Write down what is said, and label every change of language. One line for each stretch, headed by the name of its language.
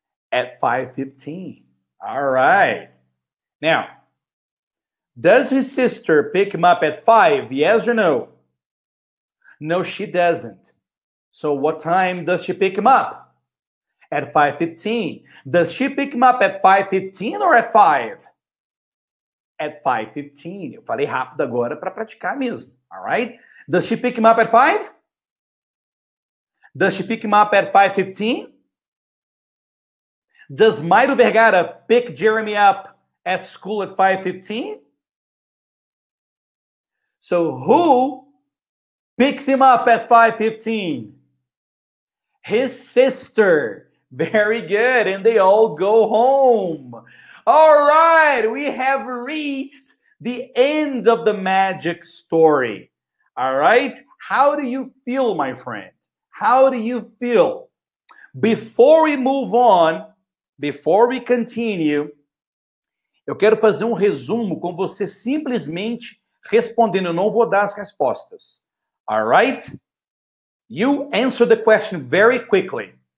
English: At 5:15. All right. Now, does his sister pick him up at 5? Yes or no? No, she doesn't. So what time does she pick him up? At 5:15. Does she pick him up at 5:15 or at 5? At 5:15.
Portuguese: Eu falei rápido agora para praticar mesmo.
English: All right? Does she pick him up at 5? Does she pick him up at 5:15? Does Mairo Vergara pick Jeremy up at school at 5:15? So who picks him up at 5:15? His sister. Very good. And they all go home. All right. We have reached the end of the magic story. All right. How do you feel, my friend? How do you feel? Before we move on, before we continue,
Portuguese: eu quero fazer um resumo com você simplesmente respondendo. Eu não vou dar as respostas.
English: All right? You answer the question very quickly.